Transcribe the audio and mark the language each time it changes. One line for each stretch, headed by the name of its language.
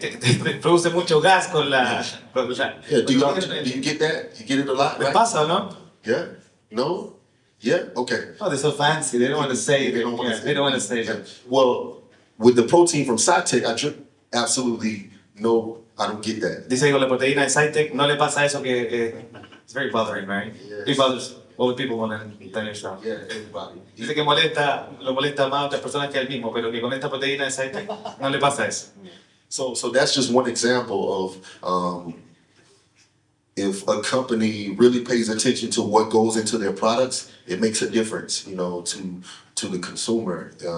Spanish: te produce mucho gas con la...
English: yeah, do you get that? You get it a lot,
Spanish: ¿Les pasa o no?
English: Yeah? No? Yeah? Okay. Oh, they're so fancy. They don't want to say it. They don't wanna say it. They don't want to say it. Well, with the protein from Cytec, I drink absolutely no, I don't get that.
Spanish: Dice que con la proteína de Cytec no le pasa eso que...
English: it's very bothering, right? Yes. It bothers all the people want to tell yourself. Yeah, everybody.
Spanish: Dice que lo molesta más a otras personas que a él mismo, pero que con esta proteína de Cytec no le pasa eso.
English: So that's just one example of if a company really pays attention to what goes into their products, it makes a difference, to the consumer.